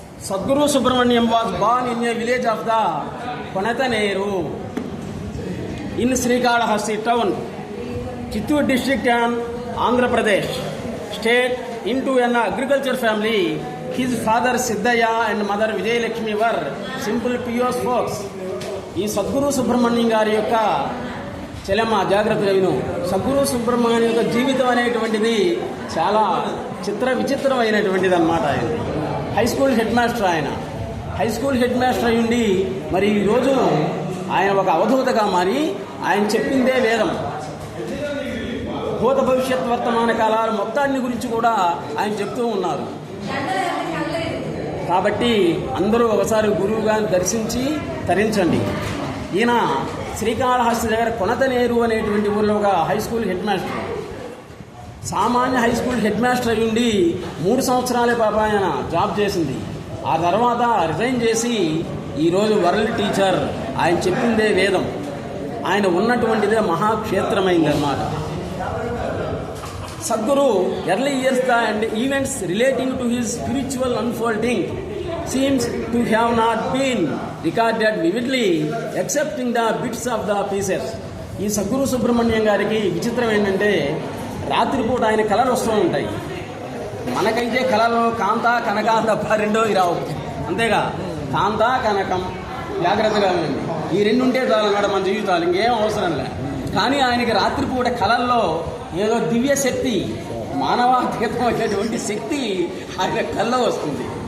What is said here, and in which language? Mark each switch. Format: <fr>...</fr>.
<en>Sadguru Subramaniam was born in a village of the Panataneru in Srikalahasti town, Chittoor district and Andhra Pradesh state, into an agriculture family. His father Siddhaya and mother Vijayalakshmi were simple pious folks.</en> <te>ఈ సద్గురు సుబ్రహ్మణ్యం గారి యొక్క చెలమ జాగ్రత్తగా విను. సద్గురు సుబ్రహ్మణ్యం యొక్క జీవితం అనేటువంటిది చాలా విచిత్రమైనటువంటిది అన్నమాట. ఆయన high school head master. High school head master అయ్యుండి మరి ఈరోజు ఆయన ఒక అవధూతగా మారి ఆయన చెప్పిందే వేదం. భూత భవిష్యత్ వర్తమాన కాలాల మొత్తాన్ని గురించి కూడా ఆయన చెప్తూ ఉన్నారు. కాబట్టి అందరూ ఒకసారి గురువు గారిని దర్శించి తరించండి. ఈయన శ్రీకాళహస్తి దగ్గర కొనతనేరు అనేటువంటి ఊళ్ళో ఒక హై స్కూల్ హెడ్ మాస్టర్. సామాన్య హై స్కూల్ హెడ్ మాస్టర్ అయ్యుండి 3 సంవత్సరాలే పాప ఆయన జాబ్ చేసింది. ఆ తర్వాత రిజైన్ చేసి ఈరోజు వరల్డ్ టీచర్. ఆయన చెప్పిందే వేదం. ఆయన ఉన్నటువంటిదే మహాక్షేత్రమైందన్నమాట.</te> <en>Sadguru early years and events relating to his spiritual unfolding seems to have not been recorded vividly except in the bits of the pieces.</en> <te>ఈ సద్గురు సుబ్రహ్మణ్యం గారికి విచిత్రం ఏంటంటే రాత్రిపూట ఆయన కళలు వస్తూ ఉంటాయి. మనకైతే కళలు కాంత కనక తప్ప రెండో రావు. అంతేగా, కాంత కనకం జాగ్రత్తగా ఉంది. ఈ రెండు ఉంటే చాలు అన్నమాట మన జీవితాలు, ఇంకేం అవసరం లే. కానీ ఆయనకి రాత్రిపూట కళల్లో ఏదో దివ్య శక్తి, మానవాతీతం వచ్చేటువంటి శక్తి ఆయన కళ్ళలో వస్తుంది.</te>